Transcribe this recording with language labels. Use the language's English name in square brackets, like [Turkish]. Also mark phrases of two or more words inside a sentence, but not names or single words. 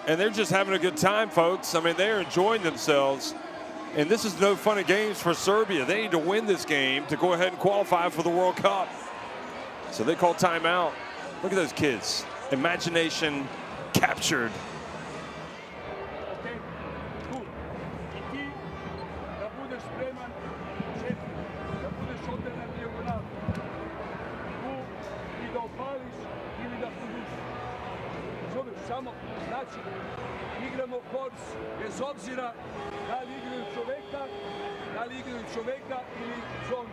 [English] and they're just having a good time, folks. I mean, they're enjoying themselves. And this is no fun and games for Serbia. They need to win this game to go ahead and qualify for the World Cup. So they call timeout. Look at those kids. Imagination captured. Okay, cool. [Serbian] I ti da budeš spreman, četiri, da budeš ovdje na dijagonalu. Tu i da opališ ili da produžiš. Razumeš, samo, znači, igramo kors bez obzira da li igraju čoveka ili zonu.